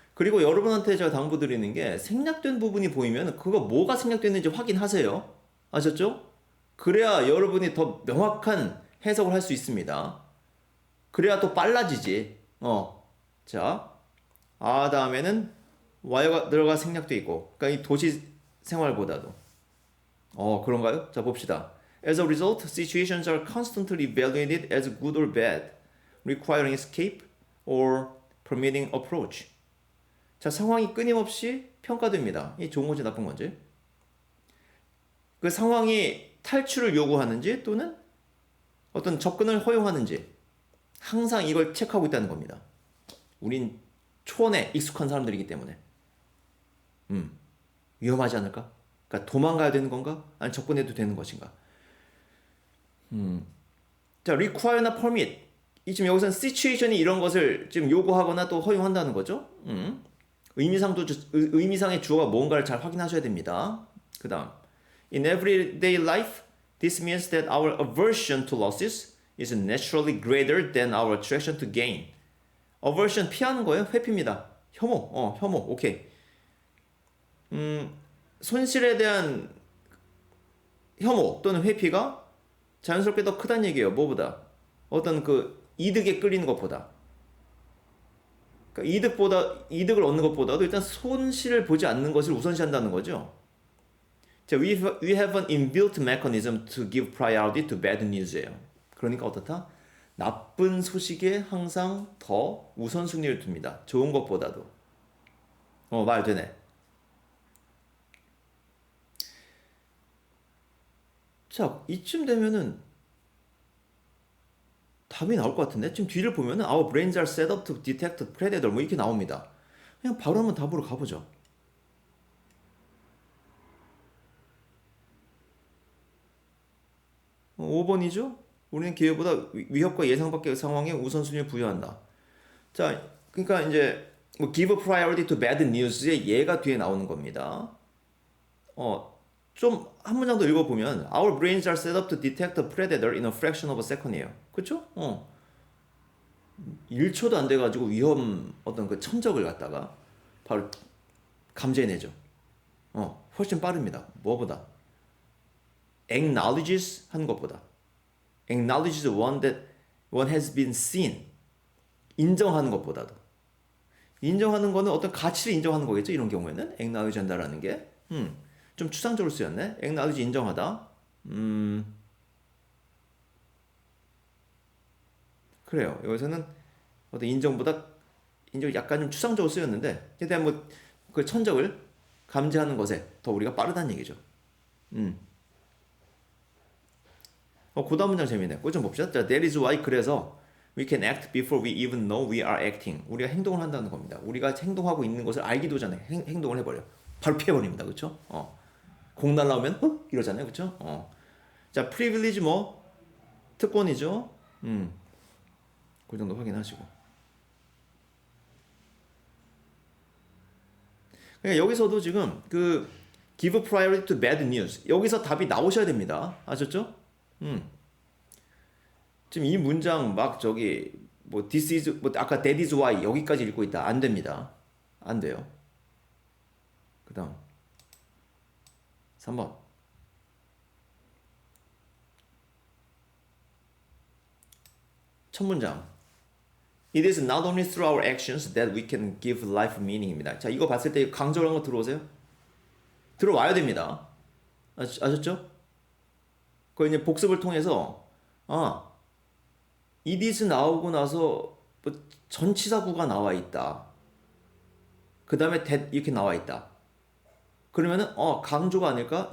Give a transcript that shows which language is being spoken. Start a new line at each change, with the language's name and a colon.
Korean: 그리고 여러분한테 제가 당부드리는 게 생략된 부분이 보이면 그거 뭐가 생략됐는지 확인하세요. 아셨죠? 그래야 여러분이 더 명확한 해석을 할 수 있습니다. 그래야 또 빨라지지. 자, 다음에는 wire가 들어가 생략돼 있고, 그러니까 이 도시 생활보다도. 그런가요? 자, 봅시다.
English: As a result, situations are constantly evaluated as good or bad, requiring escape or permitting approach.
Korean: 자, 상황이 끊임없이 평가됩니다. 이 좋은 건지 나쁜 건지. 그 상황이 탈출을 요구하는지 또는 어떤 접근을 허용하는지 항상 이걸 체크하고 있다는 겁니다. 우린 초원에 익숙한 사람들이기 때문에. 위험하지 않을까? 그러니까 도망가야 되는 건가? 아니 접근해도 되는 것인가? 자, require나 permit. 이 지금 여기서는 situation이 이런 것을 지금 요구하거나 또 허용한다는 거죠. 의미상의 주어가 뭔가를 잘 확인하셔야 됩니다. 그 다음,
English: in everyday life, this means that our aversion to losses is naturally greater than our attraction to gain.
Korean: aversion 피하는 거예요. 회피입니다. 혐오. 오케이. 손실에 대한 혐오 또는 회피가 자연스럽게 더 크다는 얘기예요. 뭐보다? 어떤 그 이득에 끌리는 것보다. 그러니까 이득을 얻는 것보다도 일단 손실을 보지 않는 것을 우선시한다는 거죠.
English: 자, we have an inbuilt mechanism to give priority to bad news예요.
Korean: 그러니까 어떻다? 나쁜 소식에 항상 더 우선순위를 둡니다. 좋은 것보다도. 말 되네. 자, 이쯤 되면은 답이 나올 것 같은데? 지금 뒤를 보면은
English: our brains are set up to detect predator
Korean: 뭐 이렇게 나옵니다. 그냥 바로 한번 답으로 가보죠. 5번이죠? 우리는 기회보다 위협과 예상 밖의 상황에 우선순위를 부여한다. 자, 그러니까 이제 뭐
English: give priority to bad news
Korean: 의 예가 뒤에 나오는 겁니다. 좀 한 문장 더 읽어보면
English: Our brains are set up to detect a predator in a fraction of a second이에요.
Korean: 그쵸? 1초도 안 돼가지고 위험 어떤 그 천적을 갖다가 바로 감지해내죠. 훨씬 빠릅니다. 뭐보다? acknowledges 하는 것보다.
English: acknowledges one has been seen.
Korean: 인정하는 것보다도. 인정하는 거는 어떤 가치를 인정하는 거겠죠. 이런 경우에는 acknowledge 한다라는 게. 좀 추상적으로 쓰였네. acknowledge 인정하다. 그래요. 여기서는 어떤 인정보다 인정이 약간 좀 추상적으로 쓰였는데, 일단 뭐 그 천적을 감지하는 것에 더 우리가 빠르다는 얘기죠. 그 다음 문장 재미있네. 그거 좀 봅시다.
English: 자, that is why
Korean: 그래서
English: we can act before we even know we are acting.
Korean: 우리가 행동을 한다는 겁니다. 우리가 행동하고 있는 것을 알기도 전에 행동을 해버려. 바로 피해버립니다. 그쵸? 공 날라오면 이러잖아요. 그쵸? 자, privilege 뭐 특권이죠. 그 정도 확인하시고. 그러니까 여기서도 지금 그
English: give priority to bad news.
Korean: 여기서 답이 나오셔야 됩니다. 아셨죠? 지금 이 문장 막 저기 뭐 this is 뭐 아까
English: that is why
Korean: 여기까지 읽고 있다. 안 됩니다. 안 돼요. 그다음 3번. 첫 문장.
English: It is not only through our actions that we can give life meaning입니다.
Korean: 자, 이거 봤을 때 강조를 한 거 들어오세요? 들어와야 됩니다. 아셨죠? 그 이제 복습을 통해서 it is 나오고 나서 뭐 전치사구가 나와 있다. 그 다음에 that 이렇게 나와 있다. 그러면은 강조가 아닐까?